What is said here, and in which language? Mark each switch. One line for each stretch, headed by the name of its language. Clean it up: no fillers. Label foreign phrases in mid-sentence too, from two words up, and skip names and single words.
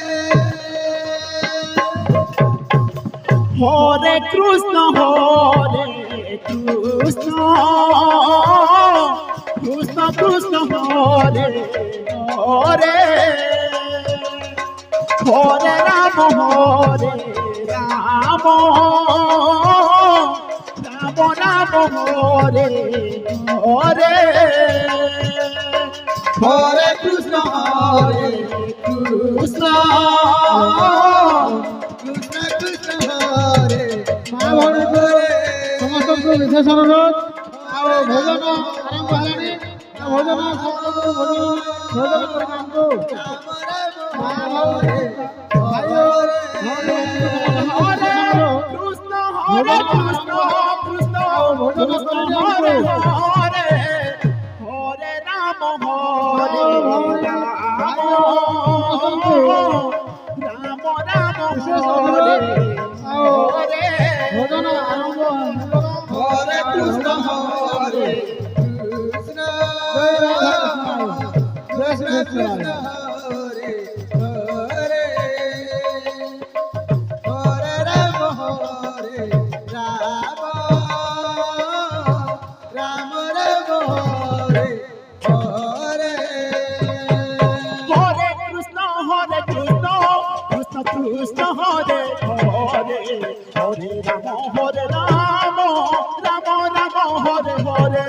Sanskrit: হরে কৃষ্ণ কৃষ্ণ কৃষ্ণ হরে হরে হরে রাম রাম রাম হরে হরে হরে কৃষ্ণ কৃষ্ণ কৃষ্ণ কৃষ্ণ হরে হরে
Odia: ସମସ୍ତଙ୍କୁ ବିଶେଷ ଅନୁରୋଧ ଆଉ ଭୋଜନ ଆରମ୍ଭ ହେଲାଣି ଭୋଜନ ଭୋଜନ କରିଥାନ୍ତୁ
Sanskrit: হরে কৃষ্ণ ভোজন হরে হরে হরে রাম হরে রাম রাম হরে হরে
Odia: ভোজন আরম্ভ
Sanskrit: হরে কৃষ্ণ হরে কৃষ্ণ জয় শ্রী কৃষ্ণ কৃষ্ণ হরে হরে হরে রাম হরে রাম রাম রাম হরে হরে হরে কৃষ্ণ কৃষ্ণ কৃষ্ণ হরে হরে হরে রাম রাম রাম হরে হরে